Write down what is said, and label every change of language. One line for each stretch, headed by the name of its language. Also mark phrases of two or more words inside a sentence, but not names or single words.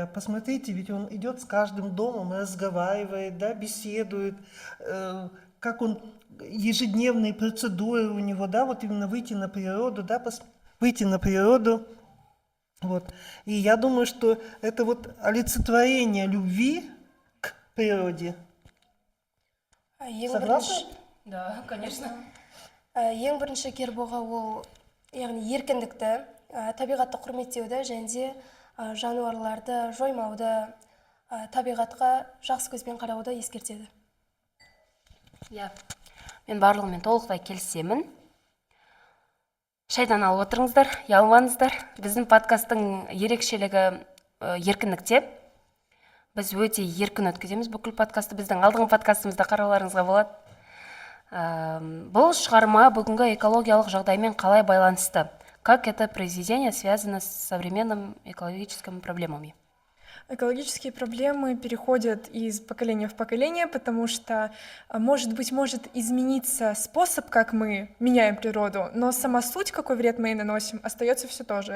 Russian: Посмотрите, ведь он идет с каждым домом, разговаривает, да, беседует, как он, ежедневные процедуры у него, да, вот именно выйти на природу, да, выйти на природу. Вот. И я думаю, что это вот олицетворение любви к природе. Согласны? Да, конечно.
Kazakh: Ең бірінші Кирбуға ол, яғни еркіндікті, табиғатты құрметтеуді, және де жануарларды жоймауды, табиғатқа жақсы көзбен қарауды ескертеді. Я, мен барлығымен толықтай келісемін. Шайдан алып отырыңыздар, ұялмаңыздар. Біздің подкасттың ерекшелігі еркіндікте. Біз өте еркін өткіземіз бүкіл подкастты. Біздің алдыңғы подкастымызда қарауларыңызға болады. Бұл шығарма бүгінгі экологиялық жағдаймен қалай байланысты?
Russian: Как это произведение связано с современными экологическими проблемами? Экологические проблемы переходят из поколения в поколение, потому что, может измениться способ, как мы меняем природу, но сама суть, какой вред мы ей наносим, остается все то же.